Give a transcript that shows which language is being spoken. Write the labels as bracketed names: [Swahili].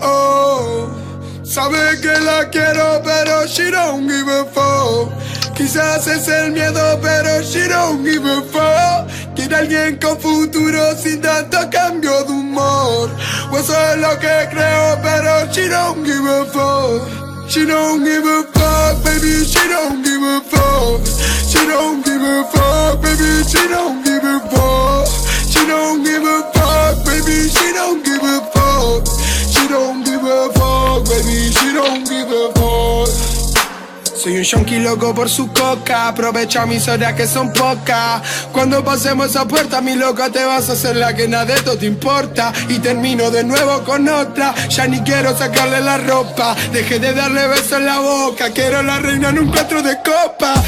[Spanish] Oh, sabe que la quiero, pero [English] she don't give a fuck. [Spanish] Quizás es el miedo, pero [English] she don't give a fuck. [Spanish] Quiere alguien con futuro sin tanto cambio de humor. O eso es lo que creo, pero [English] she don't give a fuck. She don't give a fuck, baby, she don't give a fuck. She don't give a fuck, baby, she don't give a fuck. She don't give a fuck, baby, she don't give a fuck. She don't give a fuck, baby, she don't give a fuck. [Spanish] Soy un yonki loco por su coca. Aprovecha mis horas que son pocas. Cuando pasemos esa puerta, mi loca, te vas a hacer la que nada de esto te importa. Y termino de nuevo con otra. Ya ni quiero sacarle la ropa. Dejé de darle besos en la boca. Quiero la reina en un 4 de copa.